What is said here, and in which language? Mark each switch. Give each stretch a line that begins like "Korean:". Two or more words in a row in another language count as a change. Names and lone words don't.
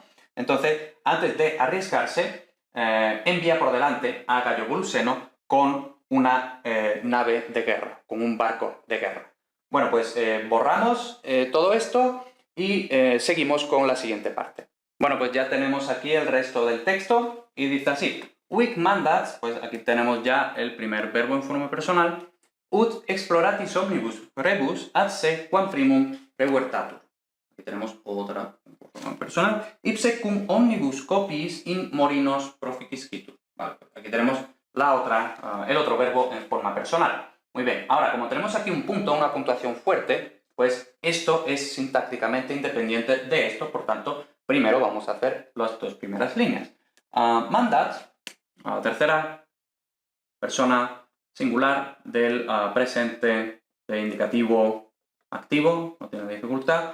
Spanish: Entonces, antes de arriesgarse, envía por delante a Gaio Voluseno con una nave de guerra, con un barco de guerra. Bueno, pues borramos todo esto y seguimos con la siguiente parte. Bueno, pues ya tenemos aquí el resto del texto y dice así.
Latin: Huic mandat,
Spanish: pues aquí tenemos ya el primer verbo en forma personal.
Latin: Ut exploratis omnibus rebus ad se quam primum revertatur.
Spanish: Aquí tenemos otra en forma personal.
Latin: Ipse cum omnibus copiis in morinos proficiscitur.
Spanish: Vale, pues aquí tenemos el otro verbo en forma personal. Muy bien, ahora como tenemos aquí un punto, una puntuación fuerte, pues esto es sintácticamente independiente de esto, por tanto, primero vamos a hacer las dos primeras líneas. Mandat, tercera persona singular del presente de indicativo activo, no tiene dificultad.